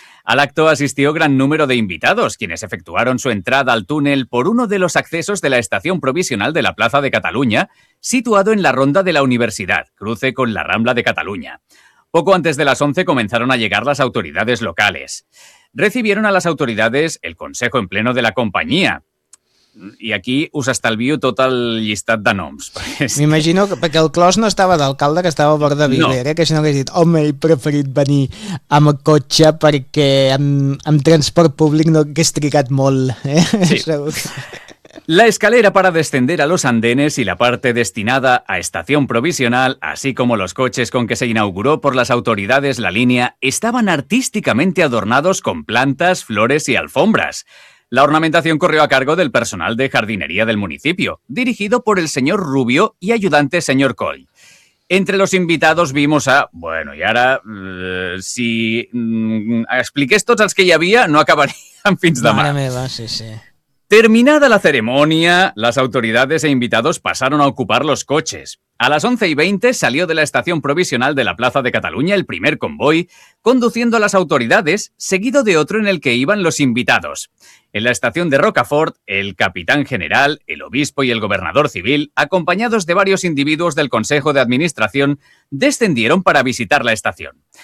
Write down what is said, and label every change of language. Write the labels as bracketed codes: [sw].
[es] Al acto asistió gran número de invitados, quienes efectuaron su entrada al túnel por uno de los accesos de la estación provisional de la Plaza de Cataluña, situado en la Ronda de la Universidad, cruce con la Rambla de Cataluña. Poco antes de las 11 comenzaron a llegar las autoridades locales. Recibieron a las autoridades el consejo en pleno de la compañía. [ca] I aquí us estalvio tot el llistat de noms. M'imagino que perquè el Clos no estava d'alcalde, que estava a bord de Vilera, no. Que si no hagués dit, home, he preferit venir amb cotxe perquè amb transport públic no hagués trigat molt. Sí. [es] La escalera para descender a los andenes y la parte destinada a estación provisional, así como los coches con que se inauguró por las autoridades la línea, estaban artísticamente adornados con plantas, flores y alfombras. La ornamentación corrió a cargo del personal de jardinería del municipio, dirigido por el señor Rubio y ayudante señor Coll. Entre los invitados vimos a... [ca] Bueno, y ahora, si expliqués tots els que hi havia, no acabarían fins demà. Mare meva, sí. [es] Terminada la ceremonia, las autoridades e invitados pasaron a ocupar los coches. A las 11:20 salió de la estación provisional de la Plaza de Cataluña el primer convoy, conduciendo a las autoridades, seguido de otro en el que iban los invitados. En la estación de Rocafort, el capitán general, el obispo y el gobernador civil, acompañados de varios individuos del Consejo de Administración, descendieron para visitar la estación.